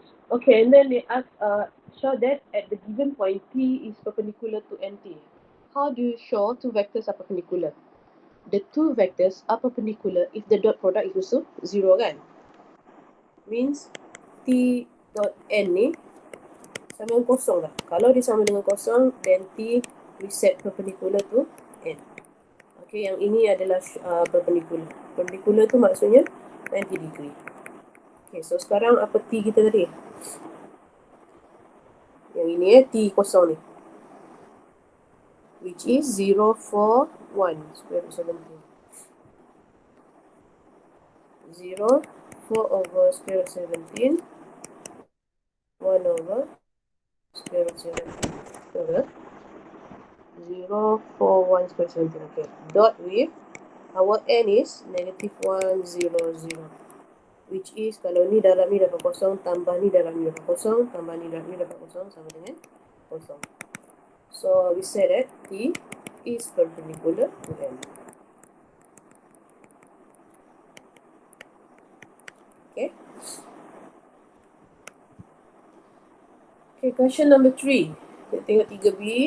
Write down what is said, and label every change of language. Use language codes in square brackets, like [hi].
[en] Okay, and then they ask, show that at the given point P is perpendicular to NT. How do you show two vectors are perpendicular? The two vectors are perpendicular if the dot product is also 0 kan? [ms] Means T dot N ni sama dengan kosong lah. Kalau dia sama dengan kosong, [en] then T we set perpendicular to N. [ms] Okay, yang ini adalah perpendicular. Perpendicular tu maksudnya 90 degree. Okay, so sekarang apa T kita tadi? Yang ini T kosong ni. [en] Which is 0, 4, 1 square root 17. 0, 4 over square root 17. 1 over square root 17. [ms] Betul? [en] 0, 4, 1 square root 17. Okay. Dot with our n is negative 1, 0, 0. [ms] Which is kalau ni dalam ni dapat kosong, tambah ni dalam ni dapat kosong, tambah ni dalam ni dapat kosong, sama dengan kosong. [en] So we say that T is perpendicular to N. Okay. Okay, question number 3. [ms] Kita tengok 3B.